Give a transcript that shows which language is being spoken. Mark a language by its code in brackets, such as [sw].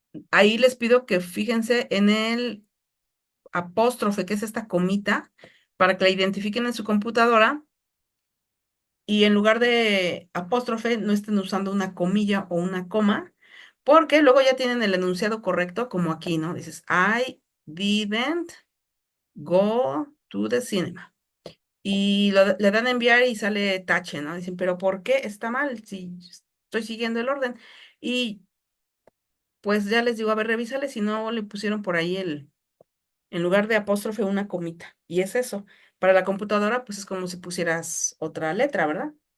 [es] Ahí les pido que fíjense en el apóstrofe, que es esta comita, para que la identifiquen en su computadora y en lugar de apóstrofe no estén usando una comilla o una coma, porque luego ya tienen el enunciado correcto, como aquí, ¿no? Dices, [en] I didn't go to the cinema. [es] Y le dan a enviar y sale tache, ¿no? Dicen, pero ¿por qué está mal si estoy siguiendo el orden? Y pues ya les digo, a ver, revísale si no le pusieron por ahí en lugar de apóstrofe, una comita. Y es eso. Para la computadora, pues es como si pusieras otra letra, ¿verdad?